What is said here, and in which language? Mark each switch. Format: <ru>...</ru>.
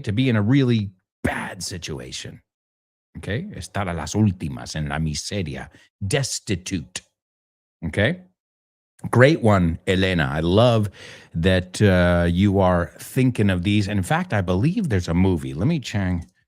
<en>To be in a really bad situation, okay?</en> <es>Estar a las últimas, en la miseria,</es> <en>destitute, okay? Great one, Elena. I love that you are thinking of these. And in fact, I believe there's a movie. Let me check.</en>